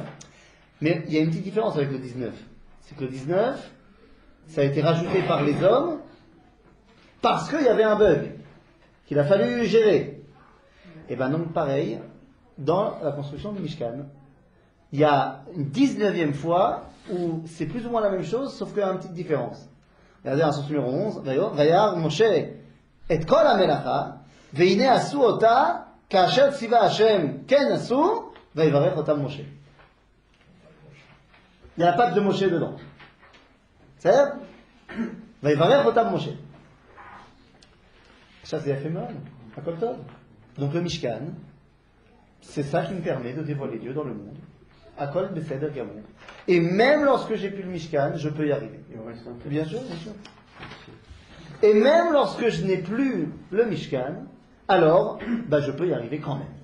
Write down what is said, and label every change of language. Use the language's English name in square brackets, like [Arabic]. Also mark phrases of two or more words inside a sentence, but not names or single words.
[French] Mais il y a une petite différence avec le 19. C'est que le 19, ça a été rajouté par les hommes parce qu'il y avait un bug qu'il a fallu gérer. Et bien donc pareil, dans la construction du Mishkan, il y a une 19e fois où c'est plus ou moins la même chose, sauf qu'il y a une petite différence. Regardez en source numéro 11, [Hebrew] וירא משה את כל המלאכה, והנה עשו אתה, כאשר צוה השם כן עשו, ויברך אתם משה. [French] Il n'y a pas de Moshe dedans. C'est ça? [Hebrew] ויברך אתם משה. [French] Ça c'est fait mal, à [Hebrew] כל טוב. [French] Donc le Mishkan, c'est ça qui me permet de dévoiler Dieu dans le monde. [Hebrew] הכל בסדר גמור. [French] Et même lorsque j'ai plus le Mishkan, je peux y arriver. Bien sûr, bien sûr. Et même lorsque je n'ai plus le Mishkan, alors, je peux y arriver quand même.